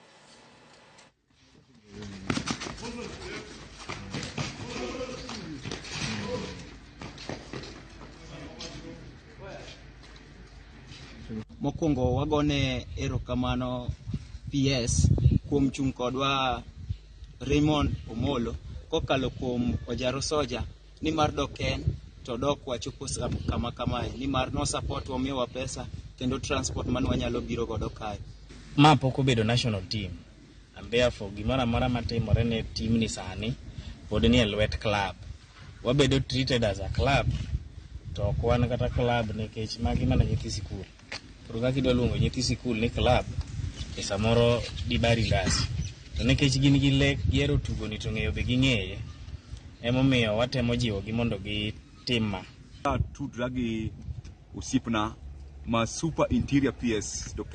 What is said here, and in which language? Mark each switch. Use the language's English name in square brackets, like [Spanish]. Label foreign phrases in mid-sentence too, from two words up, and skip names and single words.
[Luo (Kenya and Tanzania)] Mokwongo wagone erokamano PS kuom chung' kodwa Raymond Omolo kokalo kuom Ojaro Soja ni mar doken to dok wachopo kama ni mar no support wamiyowa pesa kendo transport man wanyalo biro godo kae. Ma pok obedo [English] national team, and therefore [Luo (Kenya and Tanzania)] gimoro amora matimore ne team ni sani pod ni e lwet club. Wabedo [English] treated as a club [Luo (Kenya and Tanzania)] to ok wan kata club nikech magi mana nyithi sikul. Kaka kidwa luongo nyithi sikul ni club e samoro di bari las. To nikech gin gi lek giero tugo ni to ng'eyo be ging'eye, emomiyo watemo jiwo gi mondo gitim ma. Tudra gi osiepna ma [English] super interior [Luo (Kenya and Tanzania)] PS Dr.